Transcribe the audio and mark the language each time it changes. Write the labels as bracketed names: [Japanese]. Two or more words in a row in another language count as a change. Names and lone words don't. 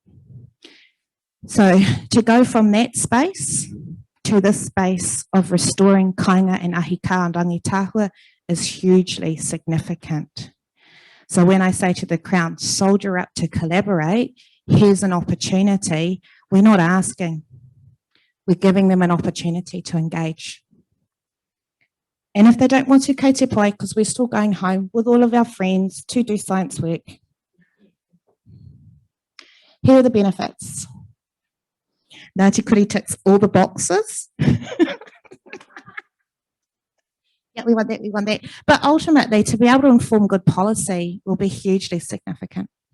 [English] So to go from that space to this space of restoring kāinga and ahika and Rangītāhua is hugely significant. So when I say to the Crown, soldier up to collaborate, here's an opportunity. We're not asking, we're giving them an opportunity to engage. And if they don't want to, [Māori] kei te pai, [English] because we're still going home with all of our friends to do science work. Here are the benefits. Ngāti Kuri ticks all the boxes. Yeah, we want that, we want that. But ultimately, to be able to inform good policy will be hugely significant.